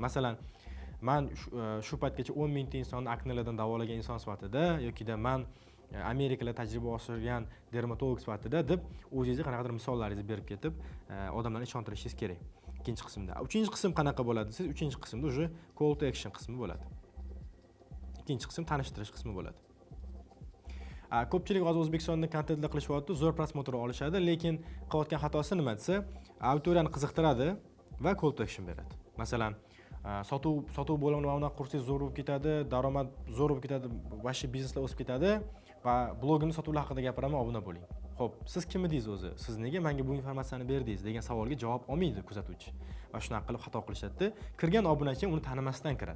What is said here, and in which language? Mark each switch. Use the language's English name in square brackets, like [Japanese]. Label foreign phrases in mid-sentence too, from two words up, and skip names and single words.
[Uzbek] Masalan, men shu paytgacha 10 mingta insonni aknelardan davolagan inson sifatida yokida men Amerikada tajriba oshirgan dermatolog sifatida deb o'zingizga qanaqadir misollaringizni berib ketib, odamlarni ishontirishingiz kerak. Ikkinchi qismda. Uchinchi qism qanaqa bo'ladi? Siz uchinchi qismda o'sha [English] call to action [Uzbek] qismi bo'ladi. Ikkinchi qism tanishtirish qismi bo'ladi. Ko'pchilik hozir O'zbekistonda kontentlar qilishyapti, zo'r prosmotr olishadi, lekin qilayotgan xatosi nima desa, auditoriyani qiziqtiradi va [English] call to action [Uzbek] beradi. Masalan, sotuv bo'limini mana bunaqa qursangiz zo'r bo'lib ketadi, daromad zo'r bo'lib ketadi, vashi bizneslar o'sib ketadi va blogimni sotuvlar haqida gapiraman, obuna bo'ling. Xo'p, siz kim edingiz o'zi? Siz nega menga bu informatsiyani berdingiz degan savolga javob olmaydi kuzatuvchi. Va shunaqa qilib xato qilishadi. Kirgan obunachi uni tanimasdan kiradi.